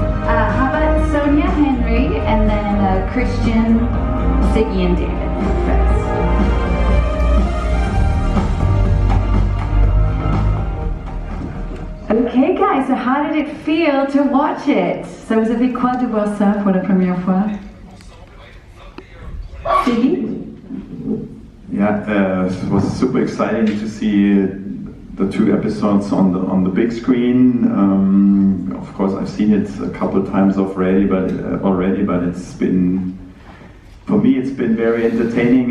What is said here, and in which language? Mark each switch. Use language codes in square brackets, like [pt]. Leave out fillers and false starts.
[en] How about Sonia, Henry, and then Christian, Sigi, and David. Okay, guys, so how did it feel to watch it? [fr] So vous avez quoi de voir ça pour la première fois? [en] Sigi? Yeah, it was super exciting to see the 2 episodes on the big screen. Of course, I've seen it a couple of times already, but it's been, for me, it's been very entertaining.